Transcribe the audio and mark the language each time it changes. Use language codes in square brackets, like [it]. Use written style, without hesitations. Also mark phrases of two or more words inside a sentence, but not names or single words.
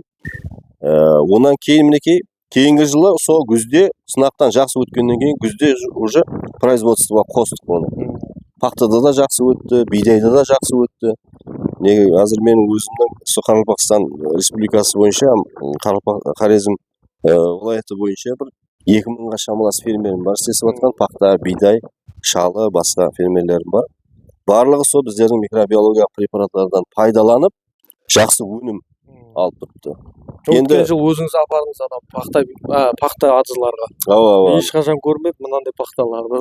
[kaa] Онан кейін мінекей, кейінгі жылы сол күзде сынақтан жақсы өткеннен кейін күзде уже производствоға қостық оны. Пақтада да жақсы өтті, бидайда да жақсы өтті. Неге қазір менің өзімнің Қарақалпақстан республикасы бойынша [uz] Хорезм viloyati bo'yicha bir 2000 ga [kaa] шамалас фермерім бар, істесіп жатқан пақта, бидай, шалы, басқа фермерлерім бар. Барлығы сол біздердің микробиологиялық препаратлардан пайдаланып, жақсы өнім алып тұрыпты. Өткен жыл өзіңіз апардыңыз ана пақта ажыларға. Ешқашан көрмедім мынандай пақталарды.